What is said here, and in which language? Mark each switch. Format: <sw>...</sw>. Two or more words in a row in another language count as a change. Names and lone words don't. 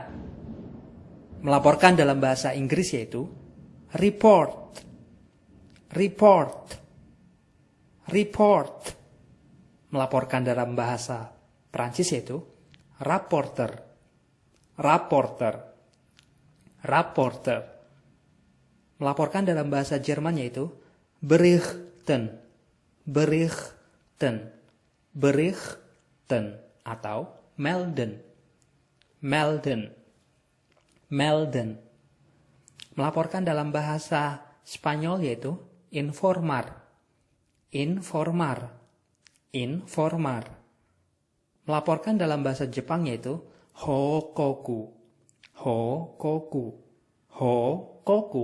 <id>Melaporkan dalam bahasa Inggris yaitu</id> <en>report, report, report.</en> <id>Melaporkan dalam bahasa Prancis yaitu</id> <fr>rapporteur, rapporteur, rapporteur.</fr> <id>Melaporkan dalam bahasa Jerman yaitu</id> <de>berichten, berichten, berichten</de> <id>atau</id> <de>melden, melden, melden.</de> <id>Melaporkan dalam bahasa Spanyol yaitu</id> <es>informar, informar, informar.</es> <id>Melaporkan dalam bahasa Jepang yaitu</id> <ja>報告、報告、報告.</ja>